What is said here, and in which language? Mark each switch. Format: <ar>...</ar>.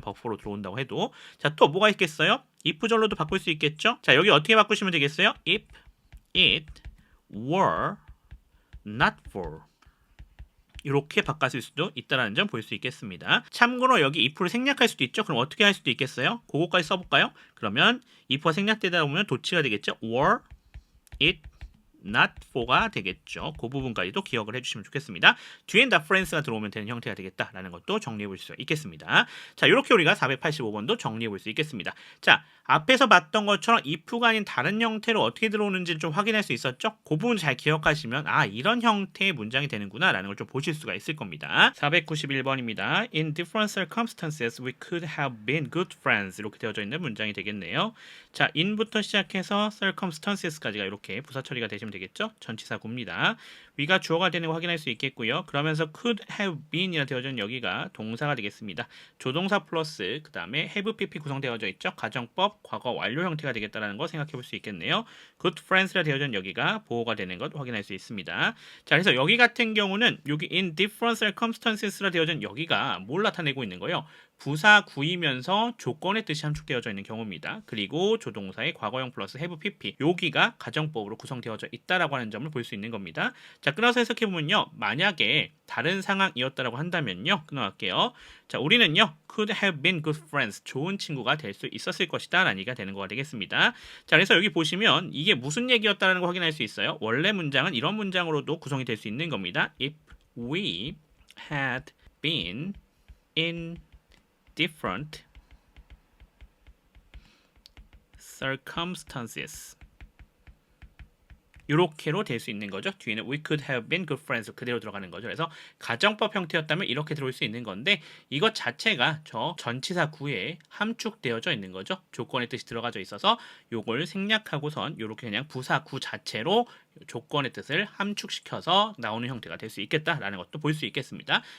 <ko>but for로 들어온다고 해도. 자, 또 뭐가 있겠어요? if 절로도 바꿀 수 있겠죠? 자, 여기 어떻게 바꾸시면 되겠어요?</ko> <en>If it were not for</en> <ko>이렇게 바꿨을 수도 있다는 점 볼 수 있겠습니다. 참고로 여기 if를 생략할 수도 있죠. 그럼 어떻게 할 수도 있겠어요? 그거까지 써볼까요? 그러면 if가 생략되다 보면 도치가 되겠죠.</ko> <en>were it not for가</en> <ko>되겠죠. 그 부분까지도 기억을 해주시면 좋겠습니다. 뒤엔 the friends가 들어오면 되는 형태가 되겠다라는 것도 정리해 볼 수 있겠습니다. 자, 이렇게 우리가 485번도 정리해 볼 수 있겠습니다. 자, 앞에서 봤던 것처럼 if가 아닌 다른 형태로 어떻게 들어오는지 좀 확인할 수 있었죠? 그 부분 잘 기억하시면 이런 형태의 문장이 되는구나 라는 걸 좀 보실 수가 있을 겁니다. 491번입니다.</ko> <en>In different circumstances we could have been good friends</en> <ko>이렇게 되어져 있는 문장이 되겠네요. 자, in부터 시작해서 circumstances까지가 이렇게 부사 처리가 되시면 되겠죠? 전치사구입니다. 위가 주어가 되는 거 확인할 수 있겠고요. 그러면서</ko> <en>could have been</en> <ko>이라 되어져 있는 여기가 동사가 되겠습니다. 조동사 플러스 그 다음에 have pp 구성되어져 있죠. 가정법 과거 완료 형태가 되겠다라는 거 생각해 볼 수 있겠네요. good friends라 되어져 있는 여기가 보호가 되는 것 확인할 수 있습니다. 자, 그래서 여기 같은 경우는 여기</ko> <en>in different circumstances</en> <ko>라 되어져 있는 여기가 뭘 나타내고 있는 거예요? 부사 구이면서 조건의 뜻이 함축되어져 있는 경우입니다. 그리고 조동사의 과거형 플러스 have pp 여기가 가정법으로 구성되어져 있다라고 하는 점을 볼 수 있는 겁니다. 자, 끊어서 해석해보면요. 만약에 다른 상황이었다라고 한다면요. 끊어갈게요. 자, 우리는요.</ko> <en>could have been good friends.</en> <ko>좋은 친구가 될 수 있었을 것이다. 라는 얘기가 되는 거가 되겠습니다. 자, 그래서 여기 보시면 이게 무슨 얘기였다라는 거 확인할 수 있어요. 원래 문장은 이런 문장으로도 구성이 될 수 있는 겁니다.</ko> <en>If we had been in different circumstances</en> <ko>이렇게로 될 수 있는 거죠. 뒤에는</ko> <en>we could have been good friends</en> <ko>그대로 들어가는 거죠. 그래서 가정법 형태였다면 이렇게 들어올 수 있는 건데 이것 자체가 저 전치사 구에 함축되어져 있는 거죠. 조건의 뜻이 들어가져 있어서 요걸 생략하고선 이렇게 그냥 부사 구 자체로 조건의 뜻을 함축시켜서 나오는 형태가 될 수 있겠다라는 것도 볼 수 있겠습니다.</ko>